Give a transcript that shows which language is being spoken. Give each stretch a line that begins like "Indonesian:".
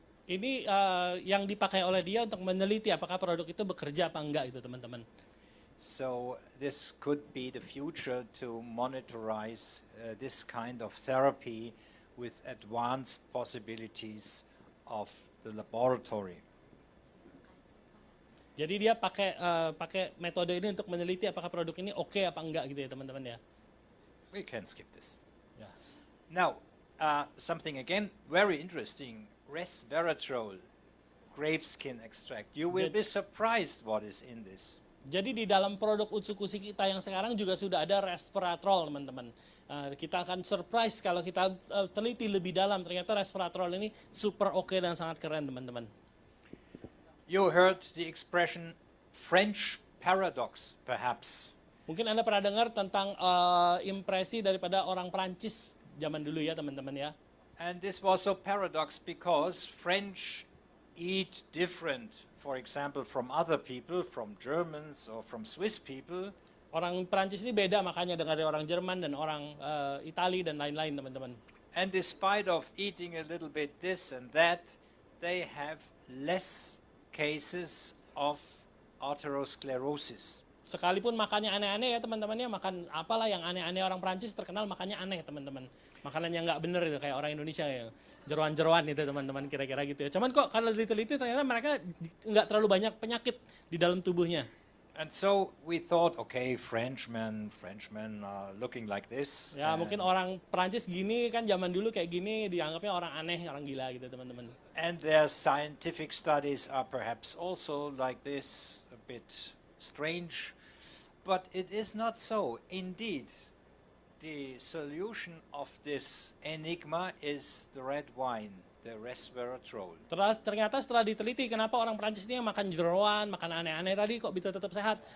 Indonesian: Ini yang dipakai oleh dia untuk meneliti apakah produk itu bekerja apa enggak gitu teman-teman.
English: So this could be the future to monitorize this kind of therapy with advanced possibilities of the laboratory.
Indonesian: Jadi dia pakai metode ini untuk meneliti apakah produk ini oke apa enggak gitu ya teman-teman ya.
English: We can skip this.
Indonesian: Ya.
English: Now, something again very interesting, resveratrol, grape skin extract. You will be surprised what is in this.
Indonesian: Jadi di dalam produk Utsukushhii kita yang sekarang juga sudah ada resveratrol teman-teman. Kita akan surprise kalau kita teliti lebih dalam, ternyata resveratrol ini super oke dan sangat keren teman-teman.
English: You heard the expression French paradox, perhaps.
Indonesian: Mungkin Anda pernah dengar tentang impresi daripada orang Prancis zaman dulu ya teman-teman ya.
English: And this was so paradox because French eat different, for example, from other people, from Germans or from Swiss people.
Indonesian: Orang Prancis ini beda makanya dari orang Jerman dan orang Itali dan lain-lain teman-teman.
English: And despite of eating a little bit this and that, they have less cases of atherosclerosis.
Indonesian: Sekalipun makannya aneh-aneh ya teman-teman ya, makan apalah yang aneh-aneh, orang Prancis terkenal makannya aneh teman-teman. Makanan yang nggak bener itu kayak orang Indonesia ya, jeroan-jeroan itu teman-teman kira-kira gitu ya. Cuman kok kalau diteliti ternyata mereka nggak terlalu banyak penyakit di dalam tubuhnya.
English: And so we thought, okay, Frenchmen are looking like this.
Indonesian: Ya mungkin orang Prancis gini kan zaman dulu kayak gini dianggapnya orang aneh, orang gila gitu teman-teman.
English: And their scientific studies are perhaps also like this, a bit strange. But it is not so. Indeed, the solution of this enigma is the red wine, the resveratrol.
Indonesian: Ternyata setelah diteliti kenapa orang Prancis ini yang makan jeroan, makan aneh-aneh tadi kok bisa tetap sehat.